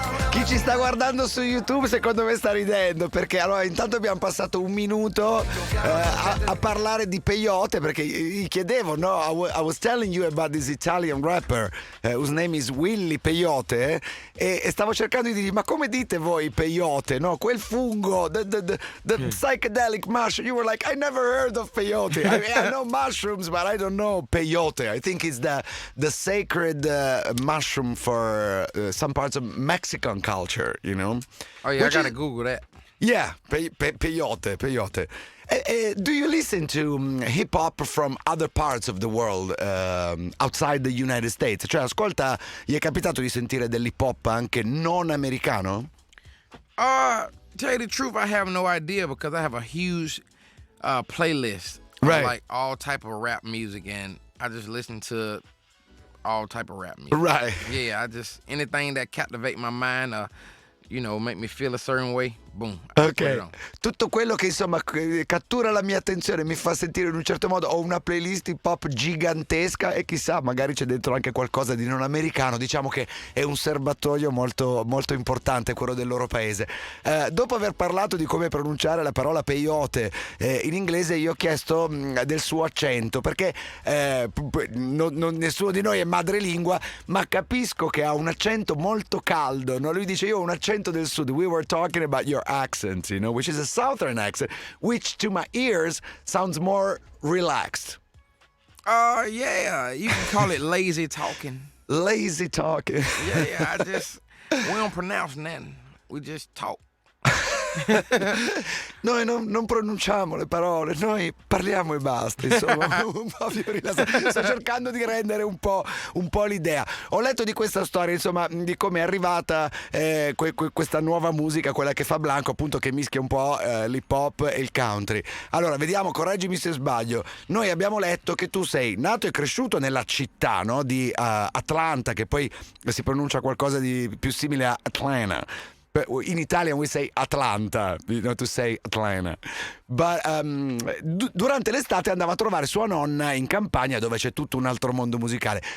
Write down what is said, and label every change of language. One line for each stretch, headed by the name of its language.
Italian: Chi ci sta guardando su YouTube secondo me sta ridendo perché allora intanto abbiamo passato un minuto a parlare di peyote perché gli chiedevo, no?
English: I was telling you about this Italian rapper whose name is Willy Peyote
Italian: e stavo cercando di dirgli ma come dite voi peyote, no? Quel fungo,
English: the psychedelic mushroom. You were like, I never heard of peyote. I know mushrooms but I don't know peyote. I think it's the sacred mushroom for some parts of Mexican culture, you know. Oh, yeah, I gotta Google that. Yeah, peyote. Do you listen to hip hop from other parts of the world outside the United States?
Italian: Cioè, ascolta, gli è capitato di sentire dell'hip hop anche non americano?
English: Tell you the truth, I have no idea because I have a huge playlist. Right. Of, like all type of rap music, and I just listen to all type of rap music. Right. Yeah, I just anything that captivate my mind, make me feel a certain way. Boom.
Italian: Ok, tutto quello che insomma cattura la mia attenzione, mi fa sentire in un certo modo. Ho una playlist hip hop gigantesca e chissà, magari c'è dentro anche qualcosa di non americano. Diciamo che è un serbatoio molto, molto importante quello del loro paese. Dopo aver parlato di come pronunciare la parola peyote in inglese, io ho chiesto del suo accento perché nessuno di noi è madrelingua, ma capisco che ha un accento molto caldo, no? Lui dice io ho un accento del sud.
English: We were talking about your accent, which is a southern accent, which to my ears sounds more relaxed. Yeah, you can call it lazy talking. Lazy talking. Yeah, we don't pronounce nothing. We just talk.
Italian: Noi non pronunciamo le parole, noi parliamo e basta, insomma, un po' più rilassati. Sto cercando di rendere un po' l'idea. Ho letto di questa storia, insomma, di come è arrivata questa nuova musica, quella che fa Blanco, appunto, che mischia un po' l'hip hop e il country. Allora, vediamo, correggimi se sbaglio. Noi abbiamo letto che tu sei nato e cresciuto nella città, no? Di Atlanta, che poi si pronuncia qualcosa di più simile a Atlanta.
English: In Italian we say Atlanta, you know, to say Atlanta. But,
Italian: durante l'estate andava a trovare sua nonna in campagna, dove c'è tutto un altro mondo musicale.